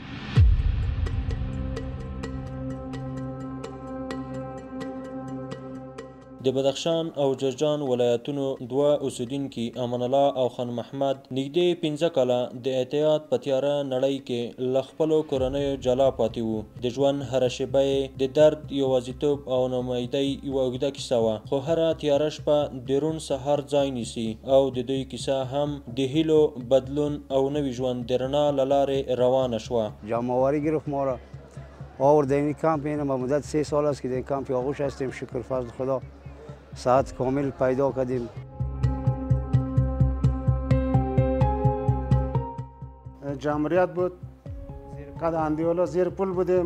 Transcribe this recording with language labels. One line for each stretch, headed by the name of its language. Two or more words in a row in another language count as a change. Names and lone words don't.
Pashto: د بدخشان او جرجان ولایتونو دوه اوسیدونکي امان الله او خان محمد نږدې 15 کاله د احتیاط په تیاره نړۍ کې له خپلو کورنیو جلا پاتې وو. د ژوند هره شیبه یې د درد، یوازیتوب او ناامیدۍ یوه اوږده کیسه وه، خو هره تیاره شپه د روڼ سهار ځای نیسي او د دوی کیسه هم د هیلو، بدلون او نوي ژوند د رڼا له لارې روانه شوه.
Persian: جمع‌آوری گرفت ما را آورد این کمپ. این به مدت 3 سال است که در کمپ آغوش هستیم. شکر فضل خدا ساعت کامل پیدا کردیم. جمعیت بود قد اندیولا زیر پل بودیم.